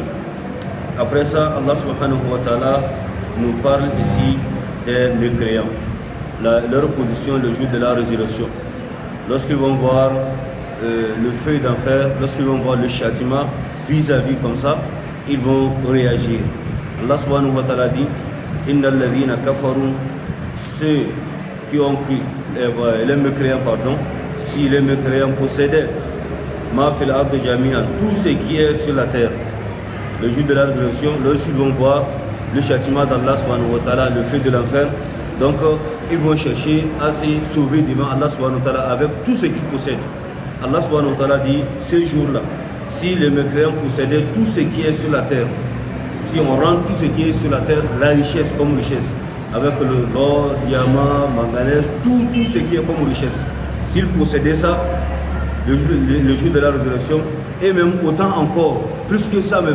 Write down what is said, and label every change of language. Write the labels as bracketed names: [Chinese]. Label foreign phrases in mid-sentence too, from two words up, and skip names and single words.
[French] Après ça, [Arabic] الله سبحانه وتعالى [French] nous parle ici des mécréants, leur position le jour de la résurrection. Lorsqu'ils vont voir le feu d'enfer, lorsqu'ils vont voir le châtiment vis-à-vis comme ça, ils vont réagir. [Arabic] الله سبحانه وتعالى [French] dit: [Arabic] إن الذين كفروا, [French] ceux qui ont cru, les mécréants, pardon, si les mécréants possédaient [Arabic] ما في الأرض جميعا, [French] tout ce qui est sur la terre, le jour de la résurrection, lorsqu'ils vont voir le châtiment d' [Arabic] الله سبحانه وتعالى, [French] le feu de l'enfer, donc ils vont chercher à se sauver devant [Arabic] الله سبحانه وتعالى [French] avec tout ce qu'ils possèdent. [Arabic] الله سبحانه وتعالى [French] dit: ce jour-là, si les mécréants possédaient tout ce qui est sur la terre, si on rend tout ce qui est sur la terre, la richesse comme richesse, avec l'or, diamant, manganèse, tout ce qui est comme richesse, s'ils possédaient ça, le jour de la résurrection, et même autant encore, plus que ça même.